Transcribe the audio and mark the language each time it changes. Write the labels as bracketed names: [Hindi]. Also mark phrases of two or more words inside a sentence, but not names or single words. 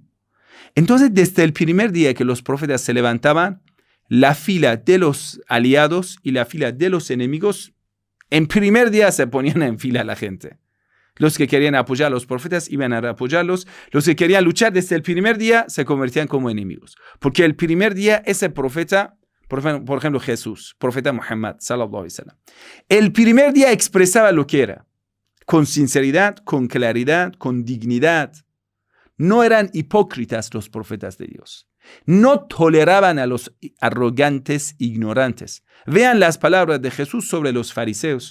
[Spanish] Entonces, desde el primer día que los profetas se levantaban, la fila de los aliados y la fila de los enemigos, en primer día se ponían en fila la gente. Los que querían apoyar a los profetas iban a apoyarlos. Los que querían luchar desde el primer día se convertían como enemigos. Porque el primer día ese profeta, por ejemplo Jesús, profeta Muhammad, [Arabic] صلى الله عليه وسلم, [Spanish] el primer día expresaba lo que era, con sinceridad, con claridad, con dignidad. No eran hipócritas los profetas de Dios. No toleraban a los arrogantes, ignorantes. Vean las palabras de Jesús sobre los fariseos.